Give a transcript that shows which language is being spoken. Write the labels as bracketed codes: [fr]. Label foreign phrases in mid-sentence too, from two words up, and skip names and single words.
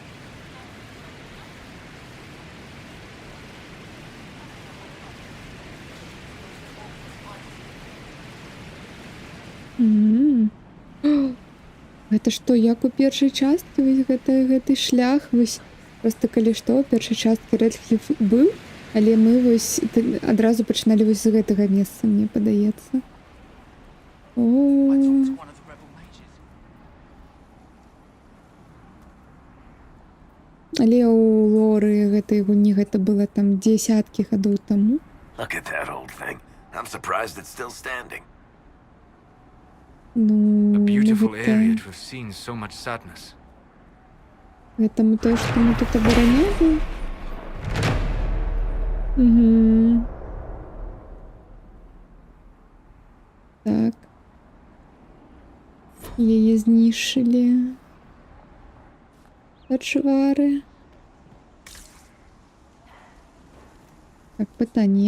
[be] М. Гэта што, як у першай часткі вось гэты шлях вось просто калі што ў першай часткі Рэдкліф быў, але мы вось адразу пачыналі вось з гэтага месца, мне падаецца. О, [en] I talked to one of the rebel mages. [be] але ў лоры гэтай гульні гэта было там дзесяткі гадоў таму. [en] Look at that old thing. I'm surprised it's still standing. [be] Ну, [en] A beautiful area [be] гэта, [en] to have seen so much sadness. [be] гэта мы тое, што мы тут абаранялі. Угу. Так. Яе знішчылі. Пачвары. Так, пытанне.